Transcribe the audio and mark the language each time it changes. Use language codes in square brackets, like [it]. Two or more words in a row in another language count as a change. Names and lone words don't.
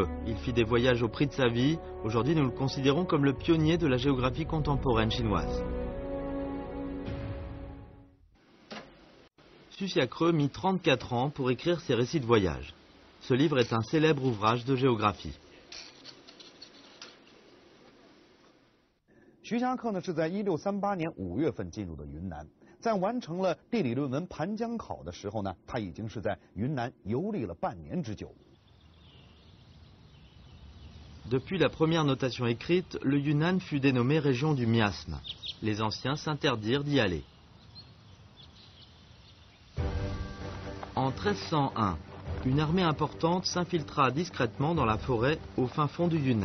[fr] Il fit des voyages au prix de sa vie. Aujourd'hui, nous le considérons comme le pionnier de la géographie contemporaine chinoise. Susiakreu mit 34 ans pour écrire ses récits de voyage. Ce livre est un célèbre ouvrage de géographie. [zh] Susiakreu 是在1638年5月份进入的云南，在完成了地理论文《盘江考》的时候呢，他已经是在云南游历了半年之久。 [fr] Depuis la première notation écrite, le Yunnan fut dénommé région du miasme. Les anciens s'interdirent d'y aller. En 1301, une armée importante s'infiltra discrètement dans la forêt au fin fond du Yunnan.